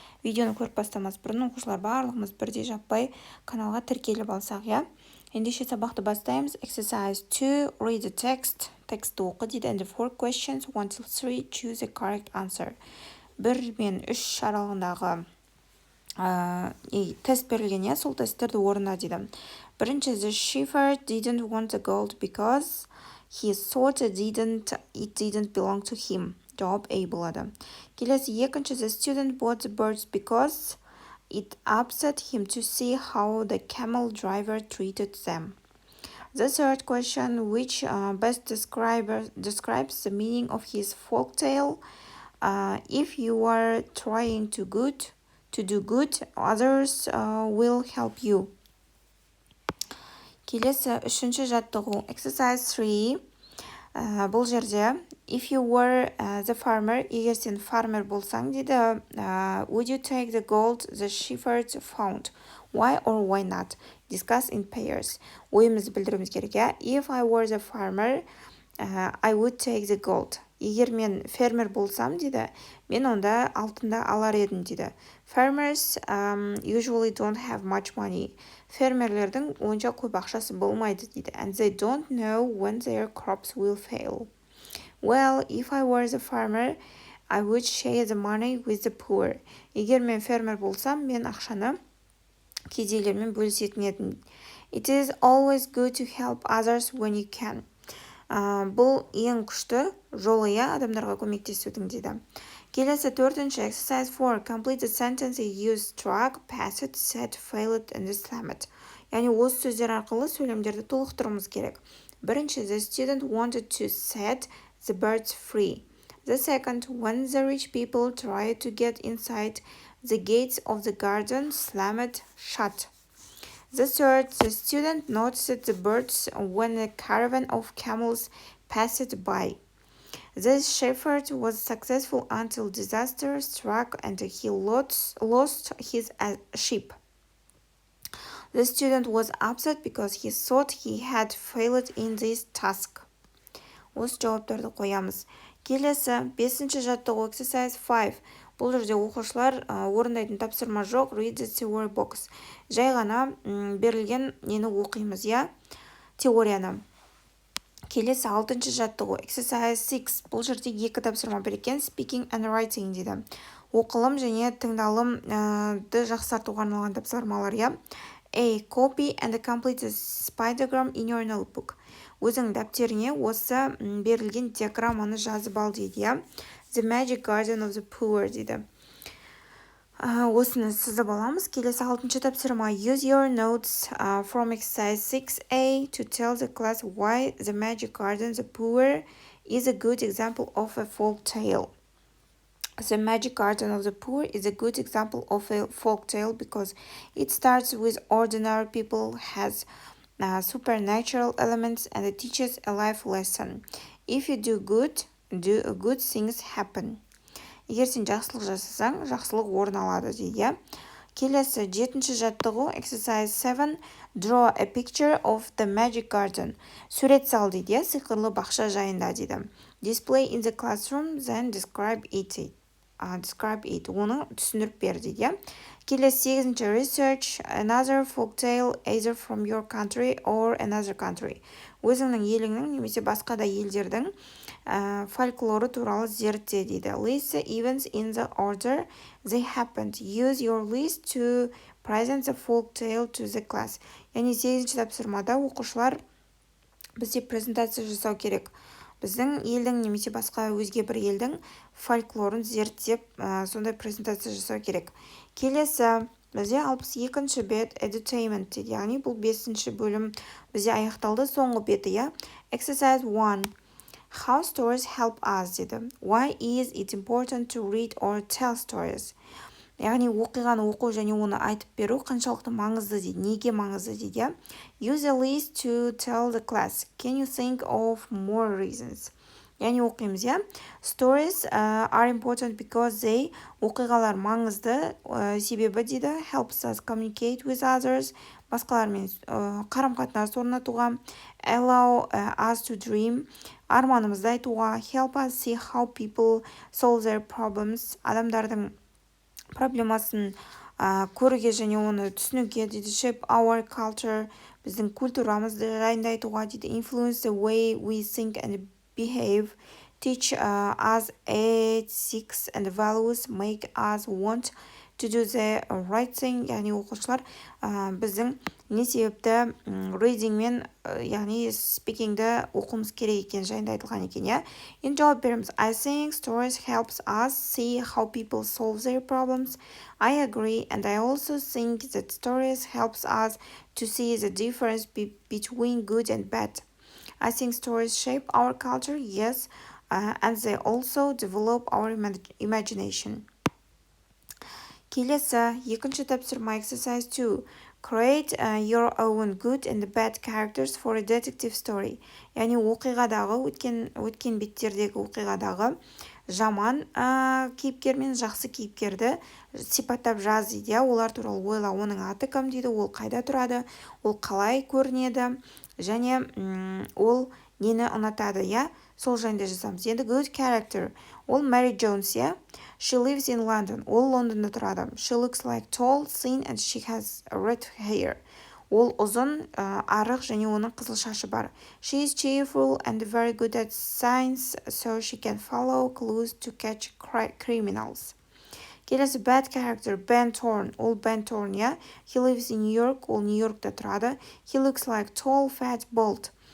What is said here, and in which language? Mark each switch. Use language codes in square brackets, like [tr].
[kk] Видеоны көріп бастамас бұрын оқушылар барлығымыз бірдей жаппай каналға тіркеліп алсақ, я. Ендеше сабақты бастаймыз. [en] Exercise 2, read the text. [kk] Тексті оқы дейді. [en] And the 4 questions, 1 till 3, choose a correct answer. [kk] 1 мен 3 аралығындағы тест берілген, я, сол тесттерді орында дейді. [en] Бірінші, the shepherd didn't want the gold because he thought it didn't belong to him. [kk] Жауап A болады. [en] Келесі, екінші, the student bought the birds because it upset him to see how the camel driver treated them. The third question, which best describes the meaning of his folk tale? If you are trying to do good, others will help you. [kk] Келесі, үшінші жаттығу, exercise 3. Бұл жерде, [en] if you were the farmer, [kk] егер сен farmer болсаң дейді, [en] would you take the gold the shepherd found? Why or why not? Discuss in pairs. [kk] Ойымызды білдіруіміз керек, я. [en] If I were the farmer, I would take the gold. [kk] Егер мен фермер болсам дейді, мен онда алтынды алар едім дейді. [en] Farmers usually don't have much money. [kk] Фермерлердің онша көп ақшасы болмайды дейді. [en] And they don't know when their crops will fail. Well, if I were the farmer, I would share the money with the poor. [kk] Егер мен фермер болсам, мен ақшаны кедейлермен бөлісетін едім. [en] It is always good to help others when you can. [kk] Бұл ең күшті жолы, я, адамдарға көмектесудің дейді. Келесі, төртінші, exercise 4. [en] Complete the sentence you use struck, passed, said, failed, and slammed. [kk] Яғни осы сөздер арқылы сөйлемдерді толықтыруымыз керек. [en] Бірінші, the student wanted to set the birds free. The second, when the rich people tried to get inside, the gates of the garden slammed shut. The third, the student noticed the birds when a caravan of camels passed by. The shepherd was successful until disaster struck and he lost his sheep. The student was upset because he thought he had failed in this task. [kk] Осы жауаптарды қоямыз. Келесі, 5-ші жаттығу, exercise 5. Бұл жерде оқушылар орындайтын тапсырма жоқ, [en] read the theory box. [kk] Жай ғана берілген нені оқимыз, я, теорияны. Келесі, 6-ші жаттығу, exercise 6. Бұл жерде 2 тапсырма берілген, [en] speaking and writing [kk] дейді. Оқылым және тыңдалымды жақсартуға арналған тапсырмалар, я. [en] A. Copy and complete the spidergram in your notebook. [kk] Өзің дәптеріңе осы берілген диаграмманы жазып ал дейді, я. [en] The magic garden of the poor дейді. [kk] Осыны сызып аламыз. Келесі 6-ші тапсырма. [en] Use your notes from exercise 6A to tell the class why the magic garden of the poor is a good example of a folk tale. The magic garden of the poor is a good example of a folk tale because it starts with ordinary people, has supernatural elements, and it teaches a life lesson. If you do good things happen. [kk] Егер сен жақсылық жасасаң, жақсылық орын алады дейді. Келесі, 7-ші жаттығу, exercise 7. [en] Draw a picture of the magic garden. [kk] Сурет сал дейді, сиқырлы бақша жайында дейді. [en] Display in the classroom, then describe it. [kk] Оны түсіндіріп бер дейді. Келесі, 8-ші [en] research, another folk tale either from your country or another country. [kk] Өзіңнің еліңнің немесе басқа да елдердің фольклоры туралы зертте дейді. [en] List the events in the order they happened. Use your list to present the folk tale to the class. [kk] Яғни 8-ші тапсырмада оқушылар бізде презентация жасау керек. Біздің елдің немесе басқа өзге бір елдің фольклорын зерттеп, сондай презентация жасау керек. Келесі, бізде 62-ші бет entertainment дейді. Яғни бұл 5-ші бөлім бізде аяқталды, соңғы беті, я. [en] Exercise 1. How stories help us дейді. Why is it important to read or tell stories? [kk] Яғни оқиғаны оқу және оны айтып беру қаншалықты маңызды дейді. Неге маңызды дейді? [en] Use a list to tell the class. Can you think of more reasons? [kk] Яғни оқимыз, иә. [en] Stories are important because they, [kk] оқиғалар маңызды, себебі дейді, [en] helps us communicate with others, [kk] басқалармен қарым-қатынас орнатуға, [en] allow us to dream, [kk] арманымызды айтуға, [en] help us see how people solve their problems, [kk] адамдардың проблемасын көруге және оны түсінуге дейді, [en] shape our culture, [kk] біздің культурамызды жайында айтуға дейді, [en] influence the way we think and behave, teach us ethics and values, make us want to do the right thing. [kk] Яғни оқушылар біздің не себепті reading мен яғни speakingді оқымыз керек екен жайында айтылған екен, иә. Енді жауап береміз. [en] I think stories helps us see how people solve their problems. I agree, and I also think that stories helps us to see the difference between good and bad. I think stories shape our culture, yes, and they also develop our imagination. [kk] Келесі, екінші тапсырма exercise 2. [en] Create your own good and bad characters for a detective story. [kk] Яғни оқиғадағы, өткен беттердегі оқиғадағы жаман кейіпкер мен жақсы кейіпкерді сипаттап жаз дейді. Олар туралы ойла, оның аты кім дейді, ол қайда тұрады, ол қалай көрінеді, және ол нені ұнатады, иә. Сол жайында жазамыз. Енді [en] good character, [kk] ол Mary Jones, иә. [en] She lives in London, [kk] ол Лондонда тұрады. [en] She looks like tall, thin, and she has red hair. [kk] Ол ұзын, арық және оның қызыл шашы бар. [en] She is cheerful and very good at science, so she can follow clues to catch criminals. [kk] Келесі [en] bad character, Ben Thorne, ол Ben Thorne, yeah? He lives in New York, [kk] ол Нью-Йоркта тұрады. [en] He looks like tall, fat, bald.